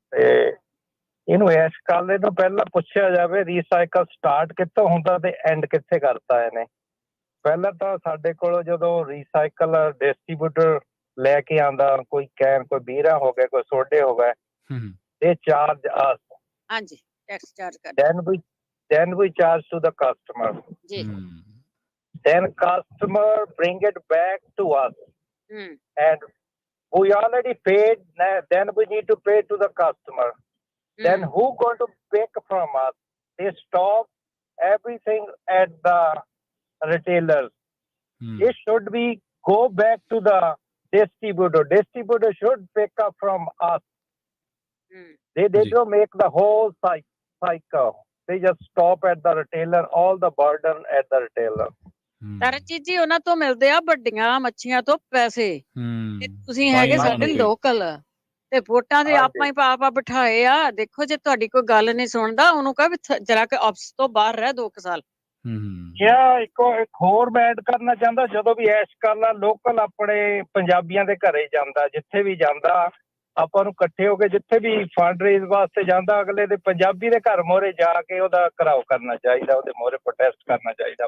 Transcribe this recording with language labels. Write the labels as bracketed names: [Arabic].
[Punjabi] ਤੇ ਇਹਨੂੰ ਇਸ ਕਾਲੇ ਤੋਂ ਪਹਿਲਾਂ ਪੁੱਛਿਆ ਜਾਵੇ, ਰੀਸਾਈਕਲ ਸਟਾਰਟ ਕਿੱਥੋਂ ਹੁੰਦਾ ਤੇ ਐਂਡ ਕਿੱਥੇ ਕਰਤਾ ਇਹਨੇ? ਪਹਿਲਾਂ ਤਾਂ ਸਾਡੇ ਕੋਲ ਜਦੋਂ ਰੀਸਾਈਕਲ ਡਿਸਟਰੀਬਿਊਟਰ ਲੈ ਕੇ ਆਉਂਦਾ, ਕੋਈ ਕੈਨ, ਕੋਈ ਬੀਰਾ ਹੋ ਗਏ, ਕੋਈ ਸੋਡੇ ਹੋ ਗਏ, [English] they charge us. [Punjabi] ਹਾਂਜੀ, ਟੈਕਸ ਚਾਰਜ ਕਰਦੇ। [English] Then we charge to the customer. [Punjabi] ਜੀ। [English] Then customer bring it back to us. And we already paid, then we need to pay to the customer. Then who going to pick from us? They stop everything at the retailers. It should be go back to the distributor. Distributor should pick up from us. They don't make the whole cycle. They just stop at the retailer, all the burden at the retailer. [Punjabi] Taranjit ਜੀ, ਉਹਨਾਂ ਤੋਂ ਮਿਲਦੇ ਆ ਵੱਡੀਆਂ ਮੱਛੀਆਂ ਤੋਂ ਪੈਸੇ। ਤੁਸੀਂ ਹੈਗੇ ਸਾਡੇ ਲੋਕਲ, ਤੇ ਵੋਟਾਂ ਦੇ ਆਪਾਂ ਹੀ ਪਾ ਬਿਠਾਏ ਆ। ਦੇਖੋ, ਜੇ ਤੁਹਾਡੀ ਕੋਈ ਗੱਲ ਨਹੀਂ ਸੁਣਦਾ, ਉਹਨੂੰ ਕਹੇ ਜਰਾ ਕਿ ਆਫਿਸ ਤੋਂ ਬਾਹਰ ਰਹਿ 2 ਸਾਲ। ਇੱਕ ਹੋਰ ਮੈਂ ਐਡ ਕਰਨਾ ਚਾਹੁੰਦਾ, ਜਦੋਂ ਵੀ ਐਸ਼ ਕਰ ਲਾ, ਲੋਕਲ ਆਪਣੇ ਪੰਜਾਬੀਆਂ ਦੇ ਘਰੇ ਜਾਂਦਾ, ਜਿੱਥੇ ਵੀ ਜਾਂਦਾ, ਆਪਾਂ ਨੂੰ ਇਕੱਠੇ ਹੋ ਕੇ ਜਿੱਥੇ ਵੀ ਫੰਡ ਰੇਜ਼ ਵਾਸਤੇ ਜਾਂਦਾ, ਅਗਲੇ ਦੇ ਪੰਜਾਬੀ ਦੇ ਘਰ ਮੋਹਰੇ ਜਾ ਕੇ ਉਹਦਾ ਘਿਰਾਓ ਕਰਨਾ ਚਾਹੀਦਾ, ਉਹਦੇ ਮੋਹਰੇ ਪ੍ਰੋਟੈਸਟ ਕਰਨਾ ਚਾਹੀਦਾ।